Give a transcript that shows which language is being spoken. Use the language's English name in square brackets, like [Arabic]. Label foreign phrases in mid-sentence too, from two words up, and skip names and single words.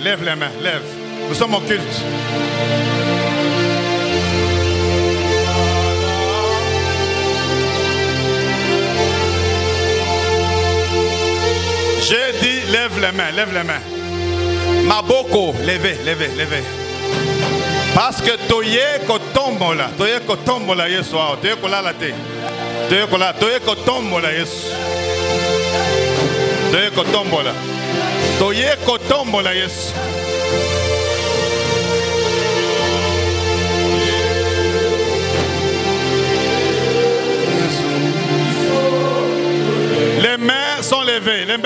[French] Lève les mains. Nous sommes au culte. J'ai dit lève les mains. [Lingala] Maboko, levez. [French] Parce que [Lingala] toye kotombola yeso, toye kolala te. Toye kotombola yeso. Toye kotombola yeso. [French] Les mains sont levées.